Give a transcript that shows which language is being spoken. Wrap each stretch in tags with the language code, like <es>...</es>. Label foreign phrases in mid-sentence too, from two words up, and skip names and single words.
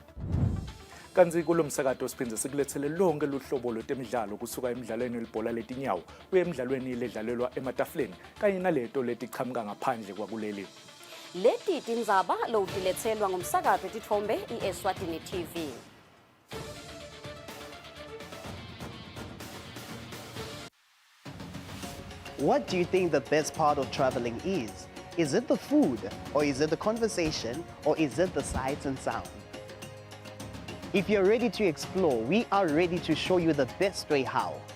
<ss>Kanzi kulomsakato siphindze sikulethele lonke luhlobo lwetemidlalo kusuka emidlalweni welibhola letinyawo kuye emidlalweni ledlalelwa ematafuleni kanye naleto letichamuka ngaphandle kwakuleli. Leti tindzaba lowutiletselwa ngumsakazo wetithombe iEswatini TV.</ss> <en>What do you think the best part of traveling is? Is it the food, or is it the conversation, or is it the sights and sound? If you're ready to explore, we are ready to show you the best way how.</en>